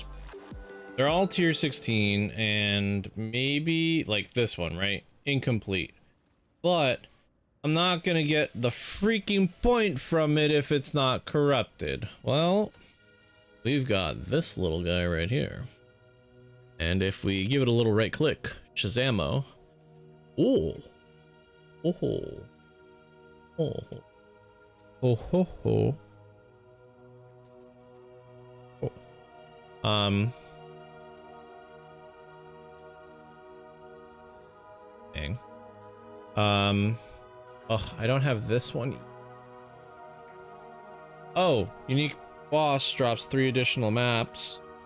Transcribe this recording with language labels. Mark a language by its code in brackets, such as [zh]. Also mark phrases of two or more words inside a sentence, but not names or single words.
[en] They're all tier 16 and maybe like this one, right? Incomplete. But I'm not gonna get the freaking point from it if it's not corrupted. Well, we've got this little guy right here. And if we give it a little right click, Shazamo. Oh. Oh. Oh. Oh ho ho. Oh. Dang. Oh, I don't have this one. Oh, unique boss drops 3 additional maps.